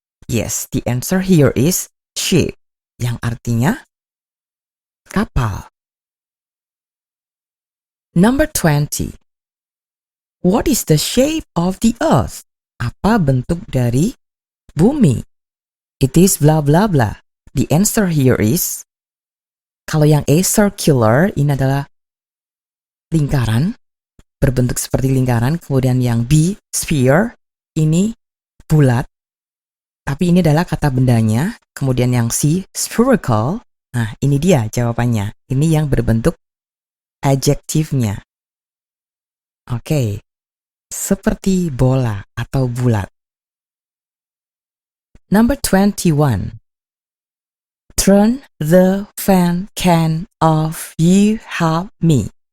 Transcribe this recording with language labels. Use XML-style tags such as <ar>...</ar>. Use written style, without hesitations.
<en>Yes, the answer here is ship,</en> <id>yang artinya kapal.</id> <en>Number 20. What is the shape of the earth?</en> <id>Apa bentuk dari bumi?</id> <en>It is blah blah blah. The answer here is,</en> <id>kalau yang A circular, ini adalah lingkaran, berbentuk seperti lingkaran. Kemudian yang B sphere, ini bulat, tapi ini adalah kata bendanya. Kemudian yang C spherical, nah ini dia jawabannya. Ini yang berbentuk adjektifnya. Oke, seperti bola atau bulat.</id> <en>Number 21. Turn the fan can off, you help me.</en>